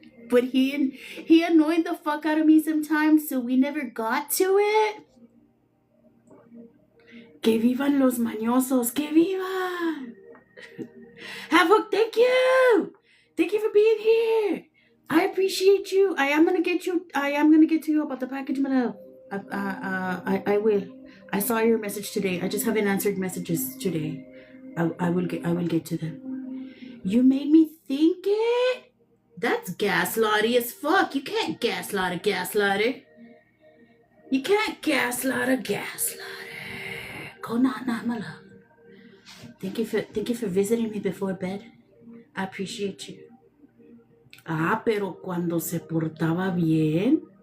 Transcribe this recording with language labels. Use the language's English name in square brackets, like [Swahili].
[English] But he annoyed the fuck out of me sometimes, so we never got to it. [Spanish] Que vivan los mañosos, que vivan. [English] Havoc, thank you. Thank you for being here. I appreciate you. I am gonna get to you about the package, my love. I will. I saw your message today. I just haven't answered messages today. I will get to them. You made me think it. That's gaslighty as fuck. You can't gaslight a gaslighter. You can't gaslight a gaslighter. Go not my love. Thank you for visiting me before bed. I appreciate you. [Spanish] Ah, pero cuando se portaba bien.